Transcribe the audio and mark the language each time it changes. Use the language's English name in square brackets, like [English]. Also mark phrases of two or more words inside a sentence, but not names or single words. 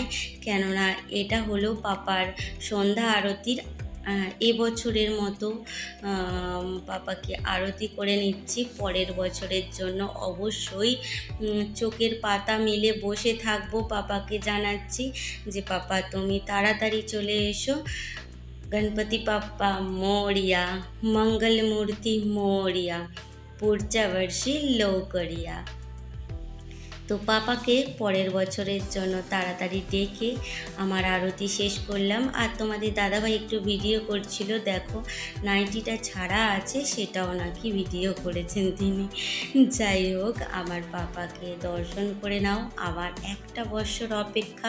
[Bangla] কেননা এটা হলো পাপার সন্ধ্যা আরতির এবছরের মতো পাপাকে আরতি করে নিচ্ছি। পরের বছরের জন্য অবশ্যই চোখের পাতা মেলে বসে থাকবো। পাপাকে জানাচ্ছি যে পাপা তুমি তাড়াতাড়ি চলে এসো। [Marathi] गणपती बाप्पा मोरया, मंगलमूर्ती मोरया, पुढच्या वर्षी लवकर या। [Bangla] তো পাপাকে পরের বছরের জন্য তাড়াতাড়ি ডেকে আমার আরতি শেষ করলাম। আর তোমাদের দাদাভাই একটু ভিডিও করছিল, দেখো নাইটিটা ছাড়া আছে, সেটাও নাকি ভিডিও করেছেন তিনি। যাই হোক, আমার পাপাকে দর্শন করে নাও, আবার একটা বছর অপেক্ষা।